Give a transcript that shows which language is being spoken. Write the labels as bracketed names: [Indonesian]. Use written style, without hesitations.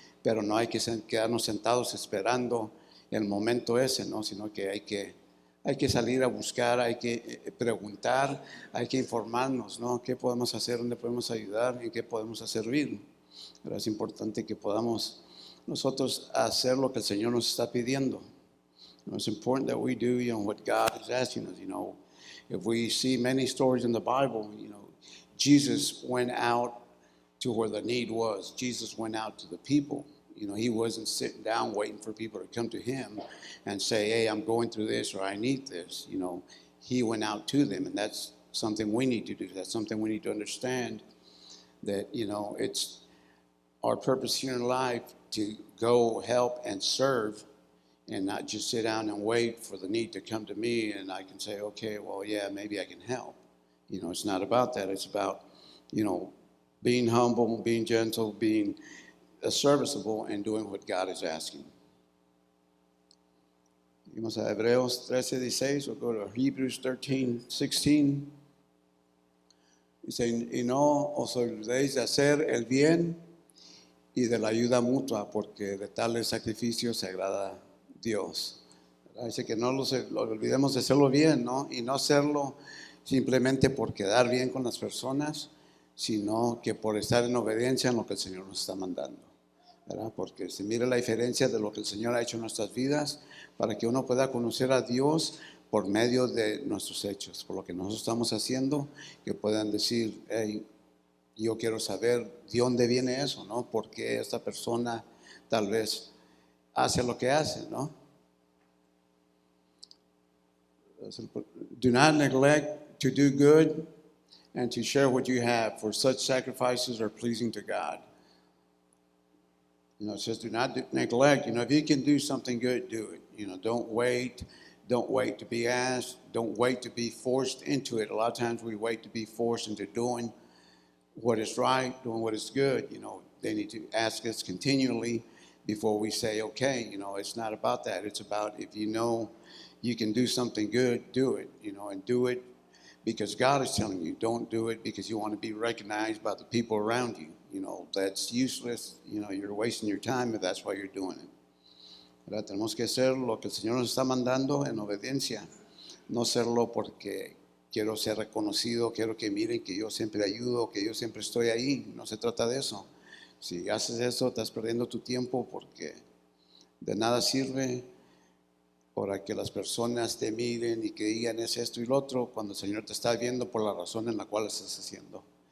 [Spanish] Pero no hay que quedarnos sentados esperando el momento ese, ¿no? Sino que hay que salir a buscar, hay que preguntar, hay que informarnos, ¿no? ¿Qué podemos hacer? ¿Dónde podemos ayudar? ¿En qué podemos servir? Pero es importante que podamos nosotros hacer lo que el Señor nos está pidiendo. [English] It's important that we do, what God is asking us. If we see many stories in the Bible, Jesus went out to where the need was. Jesus went out to the people. He wasn't sitting down waiting for people to come to him and say, hey, I'm going through this or I need this. He went out to them, and that's something we need to do. That's something we need to understand, that, it's our purpose here in life to go help and serve and not just sit down and wait for the need to come to me and I can say, okay, well, yeah, maybe I can help. It's not about that. It's about, being humble, being gentle, being serviceable, and doing what God is asking. [Spanish] Vamos a Hebreos 13:16, [English] we'll go to Hebrews 13:16. [Spanish] Dice, y no os olvidéis de hacer el bien y de la ayuda mutua, porque de tales sacrificios se agrada Dios. Dice que no los olvidemos de hacerlo bien, ¿no? Y no hacerlo simplemente por quedar bien con las personas, sino que por estar en obediencia en lo que el Señor nos está mandando, ¿verdad? Porque se mira la diferencia de lo que el Señor ha hecho en nuestras vidas para que uno pueda conocer a Dios por medio de nuestros hechos, por lo que nosotros estamos haciendo, que puedan decir, hey, yo quiero saber de dónde viene eso, ¿no? ¿Por qué esta persona tal vez hace lo que hace, ¿no? [English] Do not neglect to do good and to share what you have, for such sacrifices are pleasing to God. It says do not neglect. If you can do something good, do it. Don't wait to be asked. Don't wait to be forced into it. A lot of times we wait to be forced into doing what is right, doing what is good. They need to ask us continually before we say, okay, it's not about that. It's about if you can do something good, do it, and do it because God is telling you. Don't do it because you want to be recognized by the people around you. That's useless. You're wasting your time if that's why you're doing it. [Spanish] ¿Verdad? Tenemos que hacer lo que el Señor nos está mandando en obediencia, no hacerlo porque quiero ser reconocido, quiero que miren que yo siempre ayudo, que yo siempre estoy ahí. No se trata de eso. Si haces eso, estás perdiendo tu tiempo porque de nada sirve para que las personas te miren y que digan es esto y lo otro, cuando el Señor te está viendo por la razón en la cual estás haciendo.